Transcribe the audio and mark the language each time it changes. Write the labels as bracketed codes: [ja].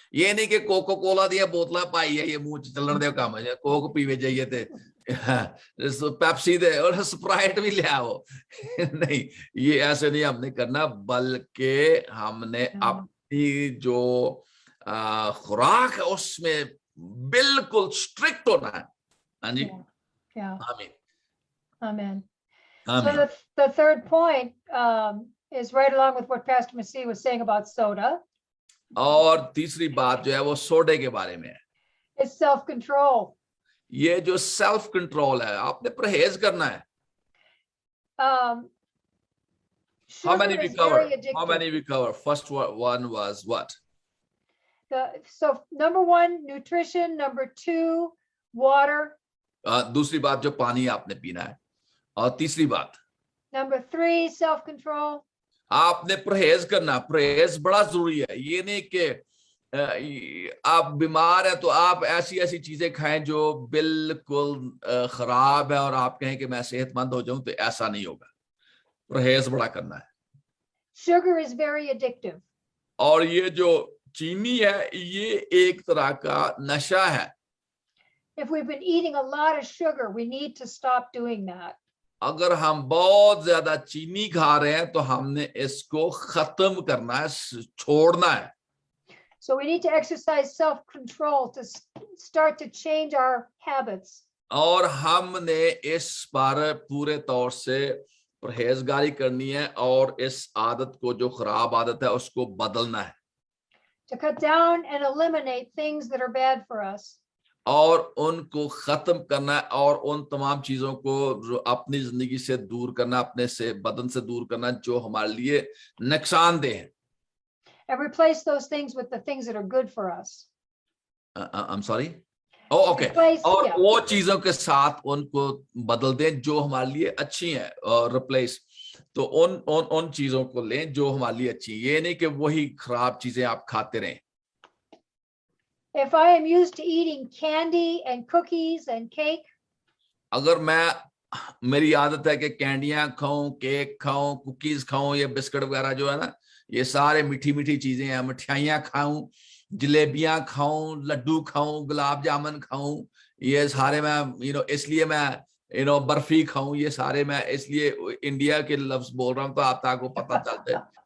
[hi] ये नहीं कि कोको कोला [pa] दिया बोतला पाई है, [hi] ये [pa] मुंह चलने दे काम है, [hi] कोक पीवे चाहिए थे, पेप्सी दे और स्प्राइट भी ले आओ। नहीं, ये ऐसे नहीं हमने करना, बल्कि हमने अपनी जो खुराक है उसमें बिल्कुल स्ट्रिक्ट होना है। हाँ जी, आमीन, [en] Amen. [hi] आमीन। [en] So the third point is right along with what Pastor Masih was saying about soda. [hi] और तीसरी बात जो है वो सोडे के बारे में है। [en] It's self-control. [hi] ये जो सेल्फ कंट्रोल है, आपने परहेज करना है। [en] How many we cover? How many we cover? First one was what? So number 1, nutrition. Number 2, water. [hi] दूसरी बात जो पानी आपने पीना है, और तीसरी बात [en] Number 3, self-control. [hi] आपने परहेज करना। परहेज बड़ा जरूरी है। ये नहीं कि आप बीमार है तो आप ऐसी चीजें खाएं जो बिल्कुल खराब है और आप कहें कि मैं सेहतमंद हो जाऊं, तो ऐसा नहीं होगा। परहेज बड़ा करना है। [en] Sugar is very addictive. [hi] और ये जो चीनी है, ये एक तरह का नशा है। [en] If we've been eating a lot of sugar, we need to stop doing that. [hi] अगर हम बहुत ज्यादा चीनी खा रहे हैं तो हमने इसको खत्म करना है, छोड़ना है। [en] So we need to exercise self-control to start to change our habits. [hi] और हमने इस पर पूरे तौर से परहेजगारी करनी है और इस आदत को, जो खराब आदत है, उसको बदलना है। [en] To cut down and eliminate things that are bad for us. [hi] और उनको खत्म करना है, और उन तमाम चीजों को अपनी जिंदगी से दूर करना, अपने से बदन से दूर करना जो हमारे लिए नुकसानदेह है। [en] And replace those things with the things that are good for us. I'm sorry? Oh, okay. [hi] और वो चीजों के साथ उनको बदल दें जो हमारे लिए अच्छी हैं, और replace तो उन चीजों को लें जो हमारे लिए अच्छी, ये नहीं कि वही खराब चीजें आप खाते रहें। [en] If I am used to eating candy and cookies and cake, [hi] अगर मेरी आदत है कि कैंडियां खाऊं, केक खाऊं, कुकीज खाऊं, ये बिस्किट वगैरह जो है ना, ये सारे मीठी मीठी चीजें हैं, मिठाइयां खाऊं, जलेबियां खाऊं, लड्डू खाऊं, गुलाब जामुन खाऊं, ये सारे मैं इसलिए मैं बर्फी खाऊं, ये सारे मैं इसलिए इंडिया के लफ्ज बोल रहा हूं तो आपको पता चलता है।